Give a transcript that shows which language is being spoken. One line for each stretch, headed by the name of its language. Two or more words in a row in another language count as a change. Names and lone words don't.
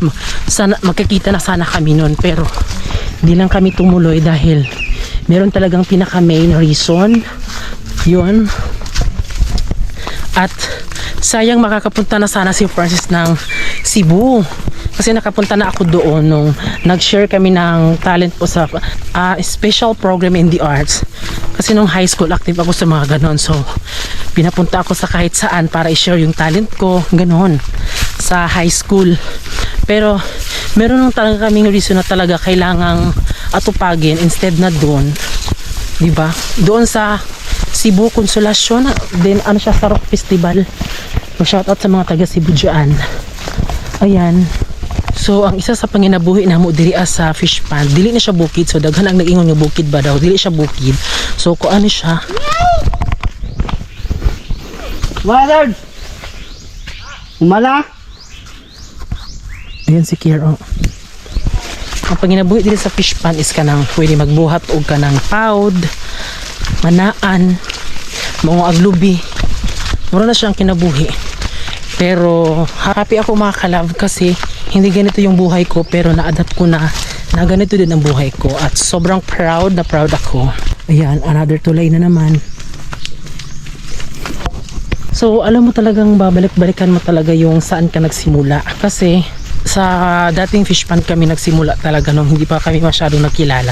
Filipino: Sana, magkikita na sana kami noon, pero hindi lang kami tumuloy dahil meron talagang pinaka
English: main reason.
Filipino: Yun. At sayang makakapunta na sana si Francis ng Cebu. Kasi nakapunta na ako doon nung nag-share kami ng talent po sa
English: special program in the arts.
Filipino: Kasi nung
English: high school,
Filipino: active ako sa mga ganon. So, pinapunta ako sa kahit saan para i-share yung talent ko, ganon, sa
English: high school.
Filipino: Pero, meron nung talaga kaming reason na talaga kailangang atupagin instead na doon. Diba? Doon sa Cebu Consolacion, then ano siya sa Rock Festival. Shoutout sa mga taga Cebu dyan. Ayan.
Cebuano: So ang isa sa panginabuhi na mo diri sa
English: fish pond,
Cebuano: dili na siya bukid. So daghan ang nag-ingon nga bukid ba daw, dili siya bukid. So kung ano siya, Mother! Umala?
Filipino: ayan si Kiro.
Cebuano: Ang panginabuhi diri sa
English: fish pond
Cebuano: is kanang pwede magbuhat og kanang paud, manaan, mga aglubi. Mura na siyang kinabuhi.
Filipino: Pero happy ako mga kalab kasi hindi ganito yung buhay ko, pero na-adapt ko na ganito din ang buhay ko at sobrang proud ako. Ayan, another tulay na naman. So alam mo talagang babalik-balikan mo talaga yung saan ka nagsimula kasi sa dating
English: fish pond
Filipino: kami nagsimula talaga nung hindi pa kami masyadong nakilala.